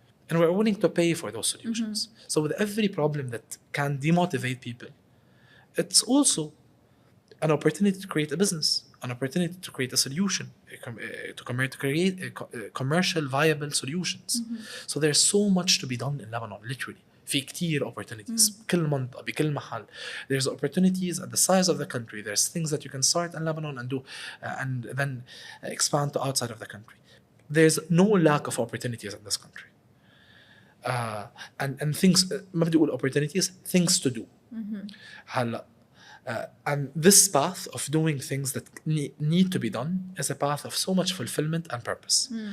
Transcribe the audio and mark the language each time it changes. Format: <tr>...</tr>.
<en>And we're willing to pay for those solutions. So with every problem that can demotivate people, it's also an opportunity to create a business, an opportunity to create a solution, to create commercial viable solutions. So there's so much to be done in Lebanon, literally.</en> <ar>في كتير opportunities بكل منطقة بكل محل.</ar> <en>There's opportunities at the size of the country. There's things that you can start in Lebanon and do and then expand to outside of the country. There's no lack of opportunities in this country. And things,</en> <ar>ما بدي أقول</ar> <en>opportunities, things to do. هلا and this path of doing things that need to be done is a path of so much fulfillment and purpose.</en>